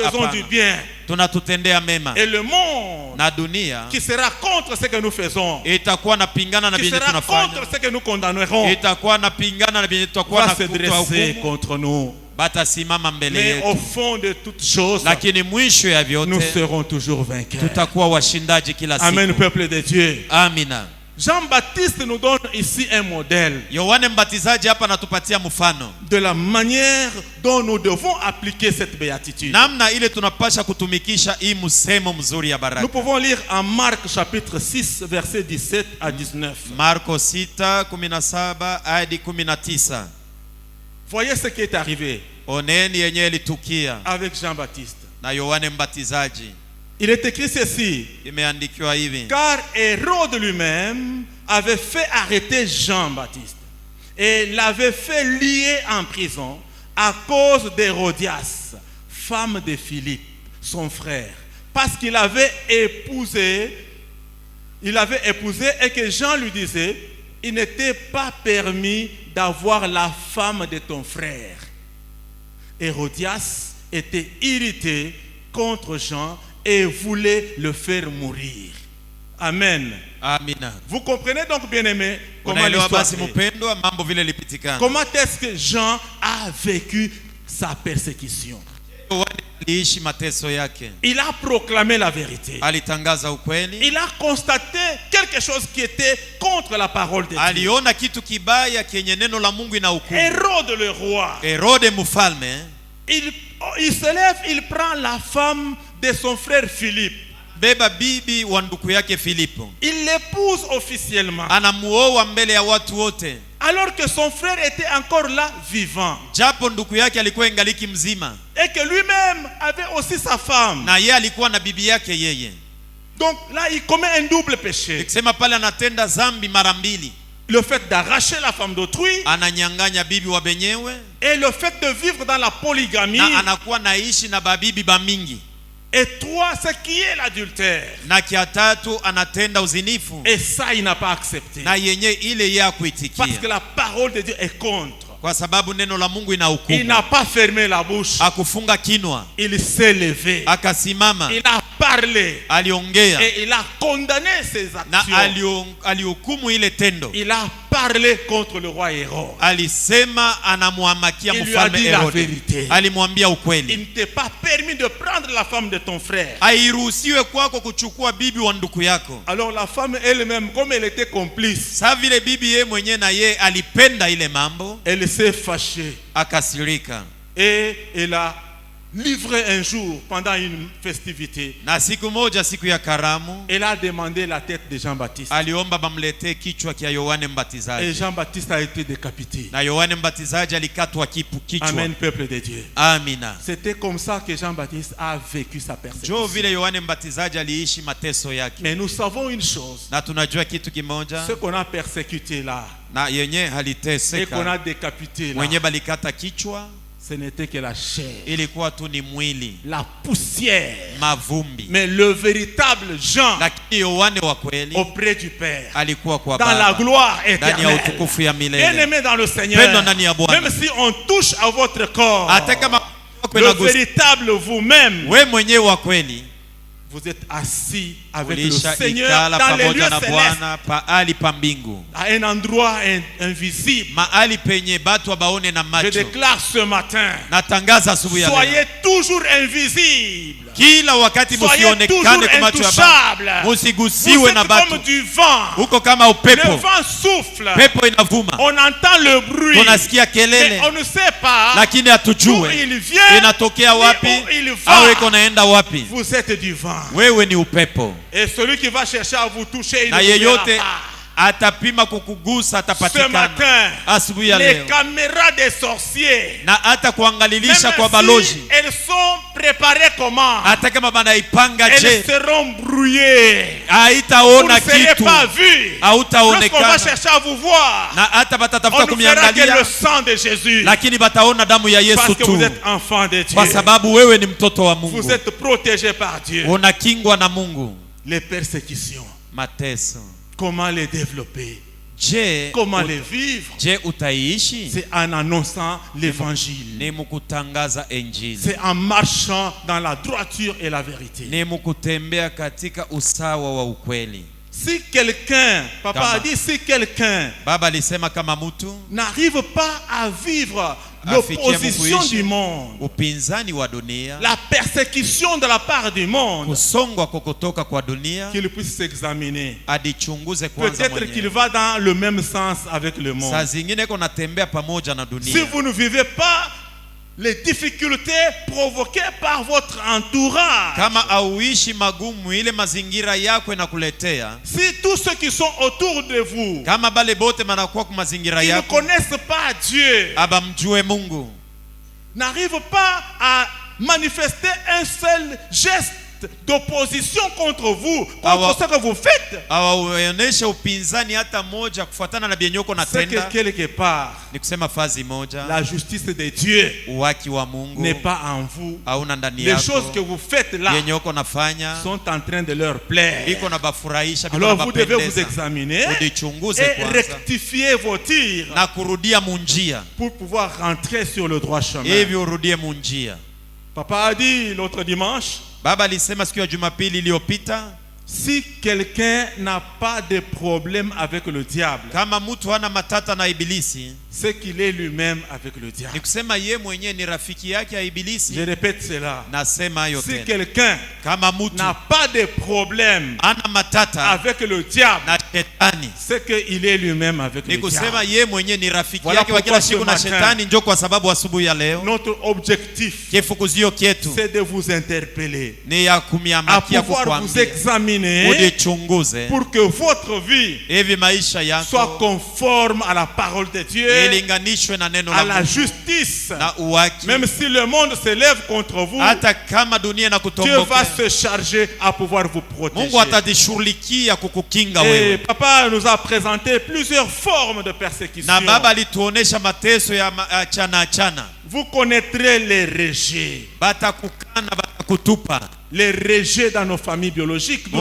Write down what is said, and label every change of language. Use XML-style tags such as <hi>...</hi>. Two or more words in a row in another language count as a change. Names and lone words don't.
<fr>faisons du</fr> <sw>hapana.</sw> <fr>bien.</fr> <sw>Tunatutendea mema.</sw> <fr>Et le monde</fr> <sw>Na dunia</sw> <fr>qui sera contre ce que nous faisons,</fr> <sw>itakuwa napingana na</sw> <fr>qui</fr> <sw>vyenye</sw> <fr>sera</fr> <sw>tunafanya,</sw> <fr>contre ce que nous condamnerons,</fr> <sw>itakuwa napingana na vyenye tutakuwa</sw> <fr>va</fr> <sw>na</sw> <fr>se dresser</fr> <sw>kutohukumu,</sw> <fr>contre nous.</fr> <sw>batasimama mbele</sw> <fr>Mais au</fr> <sw>yetu,</sw> <fr>fond de toutes choses,</fr> <sw>lakini mwisho ya</sw> <fr>nous</fr> <sw>vyote</sw> <fr>serons toujours vainqueurs.</fr> <sw>tutakuwa washindaji kila</sw> <fr>Amen,</fr> <sw>siku.</sw> <fr>peuple de Dieu.</fr> <sw>Amina.</sw> <fr>Jean-Baptiste nous donne ici un modèle</fr> <sw>Yohane Mbatizaji hapa anatupatia mfano</sw> <fr>de la manière dont nous devons appliquer cette béatitude.</fr> <sw>namna ile tunapasha kutumikisha hii msemo mzuri ya baraka.</sw> <fr>Nous pouvons lire en Marc chapitre 6 versets 17 à 19.</fr> <sw>Marko 6:17 hadi 19.</sw> <fr>Voyez ce qui est arrivé</fr> <sw>Oneni yenye ilitukia</sw> <fr>avec Jean-Baptiste.</fr> <sw>na Yohane Mbatizaji.</sw> <fr>Il est écrit ceci:</fr> <sw>Imeandikiwa hivi:</sw> <fr>car Hérode lui-même avait fait arrêter Jean-Baptiste et l'avait fait lier en prison à cause d'Hérodias, femme de Philippe, son frère, parce qu'il avait épousé et que Jean lui disait: il n'était pas permis d'avoir la femme de ton frère. Hérodias était irrité contre Jean et voulait le faire mourir. Amen.</fr> <sw>Amina.</sw> <fr>Vous comprenez donc, bien-aimés, comment</fr> <sw>Unaelewa</sw> <fr>l'histoire</fr> <sw>basi</sw> <fr>est.</fr> <sw>mpendwa, mambo vile lipitikana.</sw> <fr>Comment est-ce que Jean a vécu sa persécution?</fr> <sw>Yohane aliishi mateso yake.</sw> <fr>Il a proclamé la vérité.</fr> <sw>Alitangaza ukweli.</sw> <fr>Il a constaté quelque chose qui était contre la parole de Dieu.</fr> <sw>Aliona kitu kibaya kenye neno la Mungu inahukumu.</sw> <fr>Hérode le roi,</fr> <sw>Herode mfalme</sw> <fr>il se lève, il prend la femme de son frère Philippe.</fr> <sw>beba bibi wa ndugu yake Filipo,</sw> <fr>Il l'épouse officiellement,</fr> <sw>anamuoa mbele ya watu wote,</sw> <fr>alors que son frère était encore là vivant,</fr> <sw>japo ndugu yake alikuwa ingaliki mzima,</sw> <fr>et que lui-même avait aussi sa femme.</fr> <sw>na yeye alikuwa na bibi yake yeye.</sw> <fr>Donc là, il commet un double péché.</fr> <sw>Nikisema pale anatenda zambi mara mbili,</sw> <fr>Le fait d'arracher la femme d'autrui</fr> <sw>ananyang'anya bibi wa benyewe,</sw> <fr>et le fait de vivre dans la polygamie.</fr> <sw>na anakuwa naishi na babibi bamingi,</sw> <fr>Et trois, ce qui est l'adultère.</fr> <sw>na kia tatu anatenda uzinifu,</sw> <fr>Et ça, il n'a pas accepté.</fr> <sw>na yenye ile ya</sw> <fr>Parce que</fr> <sw>kuitikia,</sw> <fr>la parole de Dieu est contre.</fr> <sw>kwa sababu neno la Mungu</sw> <fr>Il</fr> <sw>inahukumu.</sw> <fr>n'a pas fermé la bouche.</fr> <sw>Akufunga kinwa,</sw> <fr>Il s'est levé.</fr> <sw>akasimama,</sw> <fr>Il a parlé.</fr> <sw>aliongea,</sw> <fr>Et il a condamné ses</fr> <sw>na</sw> <fr>actions.</fr> <sw>alihukumu ile tendo.</sw> <fr>Il a parlé contre le roi Hérode.</fr> <sw>Alisema anamuhamakia</sw> <fr>Il lui a</fr> <sw>mfalme</sw> <fr>dit la</fr> <sw>Herode.</sw> <fr>vérité.</fr> <sw>Alimwambia</sw> <fr>Il</fr> <sw>ukweli.</sw> <fr>ne t'est pas permis de prendre la femme de ton frère.</fr> <sw>Hairuhusiwe kwako kuchukua bibi wa ndugu yako.</sw> <fr>Alors la femme elle-même, comme elle était complice,</fr> <sw>Sa vile bibi ye mwenye na ye alipenda ile mambo,</sw> <fr>elle s'est fâchée.</fr> <sw>akasirika.</sw> <fr>Et elle a livré un jour, pendant une festivité,</fr> <sw>Na siku moja, siku ya karamu,</sw> <fr>elle a demandé la tête de Jean-Baptiste.</fr> <sw>aliomba bamletee kichwa kia Yohane</sw> <fr>Et</fr> <sw>Mbatizaji.</sw> <fr>Jean-Baptiste a été décapité.</fr> <sw>Na Yohane Mbatizaji alikatwa kichwa.</sw> <fr>Amen, peuple de Dieu.</fr> <sw>Amina.</sw> <fr>C'était comme ça que Jean-Baptiste a vécu sa</fr> <sw>Jo</sw> <fr>persécution.</fr> <sw>vile Yohane Mbatizaji aliishi mateso yake.</sw> <fr>Mais nous savons une chose.</fr> <sw>Na tunajua kitu kimoja,</sw> <fr>Ce qu'on a persécuté là,</fr> <sw>na yenye</sw> <fr>et qu'on</fr> <sw>haliteseka,</sw> <fr>a décapité là,</fr> <sw>mwenye balikata kichwa,</sw> <fr>ce n'était que la chair,</fr> <sw>ilikuwa tu ni mwili,</sw> <fr>la poussière.</fr> <sw>mavumbi.</sw> <fr>Mais le véritable Jean,</fr> <sw>Lakini Yohane wa kweli</sw> <fr>auprès du Père,</fr> <sw>alikuwa kwa</sw> <fr>dans la</fr> <sw>Baba,</sw> <fr>gloire</fr> <sw>ndani ya</sw> <fr>éternelle.</fr> <sw>utukufu ya milele.</sw> <fr>Bien-aimé dans le Seigneur,</fr> <sw>Pendwa ndani ya Bwana.</sw> <fr>même si on touche à votre corps,</fr> <sw>Hata kama</sw> <fr>le véritable vous-même,</fr> <sw>we mwenyewe wa kweli</sw> <fr>vous êtes assis avec le</fr> <sw>ulisha</sw> <fr>Seigneur</fr> <sw>ikala</sw> <fr>dans les lieux</fr> <sw>pamoja na</sw> <fr>célestes,</fr> <sw>Bwana pahali pa mbingu,</sw> <fr>à un endroit invisible.</fr> <sw>mahali penye batu baone na</sw> <fr>Je</fr> <sw>macho.</sw> <fr>déclare ce matin,</fr> <sw>Natangaza asubuhi ya leo,</sw> <fr>soyez toujours invisibles.</fr> <sw>kila wakati</sw> <fr>Soyez</fr> <sw>musionekane</sw> <fr>toujours</fr> <sw>kwa macho ya</sw> <fr>intouchables.</fr> <sw>batu,</sw> <fr>Vous</fr> <sw>musigusiwe na</sw> <fr>êtes comme</fr> <sw>batu.</sw> <fr>du vent.</fr> <sw>Huko kama</sw> <fr>Le</fr> <sw>upepo,</sw> <fr>vent souffle.</fr> <sw>pepo inavuma,</sw> <fr>On entend le bruit.</fr> <sw>tunasikia</sw> <fr>Mais</fr> <sw>kelele,</sw> <fr>on ne sait pas</fr> <sw>lakini</sw> <fr>d'où</fr> <sw>hatujue</sw> <fr>il vient</fr> <sw>inatokea ni wapi</sw> <fr>où il</fr> <sw>au</sw> <fr>va.</fr> <sw>iko naenda wapi.</sw> <fr>Vous êtes du vent.</fr> <sw>Wewe ni upepo,</sw> <fr>Et celui qui va chercher à vous toucher, il</fr> <sw>na</sw> <fr>ne vous verra</fr> <sw>yeyote</sw> <fr>pas.</fr> <sw>atapima kukugusa</sw> <fr>Ce</fr> <sw>atapatikana.</sw> <fr>matin,</fr> <sw>Asubuhi ya</sw> <fr>les</fr> <sw>leo,</sw> <fr>caméras des sorciers,</fr> <sw>na hata kuangalilisha kwa</sw> <fr>même</fr> <sw>baloji,</sw> <fr>si elles sont préparées comment,</fr> <sw>hata kama banaipanga</sw> <fr>elles</fr> <sw>je,</sw> <fr>seront brouillées. Vous</fr> <sw>haitaona</sw> <fr>ne serez</fr> <sw>kitu,</sw> <fr>pas vus. Lorsqu'on va</fr> <sw>hautaonekana,</sw> <fr>chercher à vous voir,</fr> <sw>na hata batatafuta</sw> <fr>on ne verra que le</fr> <sw>kumiangalia,</sw> <fr>sang de Jésus.</fr> <sw>lakini bataona damu ya Yesu</sw> <fr>Parce que vous</fr> <sw>tu,</sw> <fr>êtes enfant de</fr> <sw>kwa</sw> <fr>Dieu.</fr> <sw>sababu wewe ni mtoto wa</sw> <fr>Vous</fr> <sw>Mungu,</sw> <fr>êtes protégé par Dieu.</fr> <sw>unakingwa na Mungu.</sw> <fr>Les persécutions,</fr> <sw>Mateso,</sw> <fr>comment les développer?</fr> <sw>je</sw> <fr>Comment les vivre?</fr> <sw>je utaishi?</sw> <fr>C'est en annonçant l'évangile.</fr> <sw>Ni mukutangaza Injili,</sw> <fr>C'est en marchant dans la droiture et la vérité.</fr> <sw>ni mukutembea katika usawa wa ukweli.</sw> <fr>Si quelqu'un, papa a dit, si quelqu'un</fr> <sw>Baba alisema kama mtu</sw> <fr>n'arrive pas à vivre l'opposition du monde,</fr> <sw>upinzani wa dunia,</sw> <fr>la persécution de la part du monde,</fr> <sw>kusongwa kutoka kwa dunia,</sw> <fr>qu'il puisse s'examiner.</fr> <sw>adichunguze kwanza</sw> <fr>Peut-être qu'il</fr> <sw>mwenyewe.</sw> <fr>va dans le même sens avec le monde.</fr> <sw>Saa zingine kuna tembea pamoja na</sw> <fr>Si</fr> <sw>dunia.</sw> <fr>vous ne vivez pas les difficultés provoquées par votre entourage,</fr> <sw>Kama auishi magumu ile mazingira yako inakuletea,</sw> <fr>si tous ceux qui sont autour de vous,</fr> <sw>kama bale bote manakuwa kwa mazingira</sw> <fr>ils ne</fr> <sw>yako</sw> <fr>connaissent pas Dieu,</fr> <sw>abamjue Mungu,</sw> <fr>n'arrivent pas à manifester un seul geste d'opposition contre vous, contre ce que vous faites,</fr> <sw>hawaonyeshe upinzani hata moja kufuatana na bienyoko na</sw> <fr>c'est que</fr> <sw>tenda.</sw> <fr>quelque part,</fr> <sw>Ni kusema fazi moja,</sw> <fr>la justice de Dieu</fr> <sw>uwaki wa Mungu</sw> <fr>n'est pas en vous.</fr> <sw>hauna ndani</sw> <fr>Les choses que</fr> <sw>yako,</sw> <fr>vous faites là</fr> <sw>bienyoko nafanya</sw> <fr>sont en train de leur plaire.</fr> <sw>biko na bafurahisha, biko na</sw> <fr>Alors vous devez vous</fr> <sw>bapendeza.</sw> <fr>examiner</fr> <sw>Udichunguze</sw> <fr>et</fr> <sw>kwanza</sw> <fr>rectifier vos tirs</fr> <sw>na kurudia munjia,</sw> <fr>pour pouvoir rentrer sur le droit chemin.</fr> <sw>hivi urudie munjia.</sw> <fr>Papa a dit l'autre dimanche,</fr> <sw>Baba alisema siku ya Jumapili iliyopita,</sw> <fr>si quelqu'un n'a pas de problème avec le diable,</fr> <sw>kama mtu hana matata na ibilisi,</sw> <fr>c'est qu'il est lui-même avec le</fr> <sw>ni</sw> <fr>diable.</fr> <sw>kusema ye mwenyewe ni rafiki yake ya</sw> <fr>Je</fr> <sw>ibilisi.</sw> <fr>répète cela.</fr> <sw>Nasema hayo</sw> <fr>Si</fr> <sw>tena,</sw> <fr>quelqu'un</fr> <sw>kama mtu</sw> <fr>n'a pas de problème</fr> <sw>hana matata</sw> <fr>avec le diable,</fr> <sw>na shetani,</sw> <fr>c'est qu'il est lui-même avec</fr> <sw>ni</sw> <fr>le</fr> <sw>kusema</sw> <fr>diable.</fr> <sw>ye mwenyewe ni rafiki</sw> <fr>Voilà</fr> <sw>yake wa kila</sw> <fr>pourquoi</fr> <sw>siku</sw> <fr>ce</fr> <sw>na</sw> <fr>matin,</fr> <sw>shetani. Njo kwa sababu asubuhi ya leo</sw> <fr>Notre objectif,</fr> <sw>kifukuzio kietu</sw> <fr>c'est de vous interpeller,</fr> <sw>ni ya</sw> <fr>à</fr> <sw>kumiamakia</sw> <fr>pouvoir vous</fr> <sw>kukwambia</sw> <fr>examiner</fr> <sw>udichunguze</sw> <fr>pour que votre vie</fr> <sw>hivi maisha</sw> <fr>soit</fr> <sw>yako</sw> <fr>conforme à la parole de Dieu,</fr> <sw>ilinganishwe na neno</sw> <fr>à la</fr> <sw>la Mungu</sw> <fr>justice.</fr> <sw>na uwaki.</sw> <fr>Même si le monde se lève contre vous,</fr> <sw>Hata kama dunia na</sw> <fr>Dieu va</fr> <sw>kutomboka,</sw> <fr>se charger à pouvoir vous protéger.</fr> <sw>Mungu atajishughulikia kukukinga</sw> <fr>Et</fr> <sw>wewe.</sw> <fr>papa nous a présenté plusieurs formes de persécution.</fr> <sw>Na baba alituonesha mateso ya achana achana.</sw> <fr>Vous connaîtrez les rejets.</fr> <sw>Batakukana, batakutupa.</sw> <fr>Les rejets dans nos familles biologiques. Nous</fr>